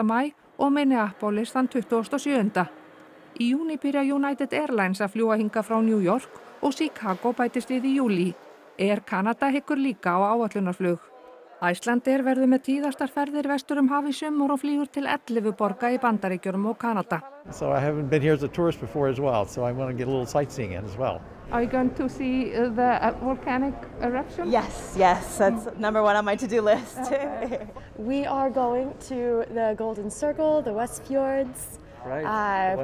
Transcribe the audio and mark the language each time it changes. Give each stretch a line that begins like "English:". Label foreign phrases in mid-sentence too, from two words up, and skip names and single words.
Icelandic: maí og Minneapolis þann 27. Í júní byrja United Airlines að fljúga hingað frá New York og Chicago bætist við í júlí. Air Canada hyggur líka á áætlunarflug. Icelandair verður með tíðastar ferðir vestur haf í sumar og flýgur til 11 borga í Bandaríkjunum og Kanada.
English: So I haven't been here as a tourist before as well, so I want to get a little sightseeing in as well. Are you going to see the volcanic eruption? Yes, that's number one on my to-do list. We are going to the Golden Circle, the West Fjords. Right.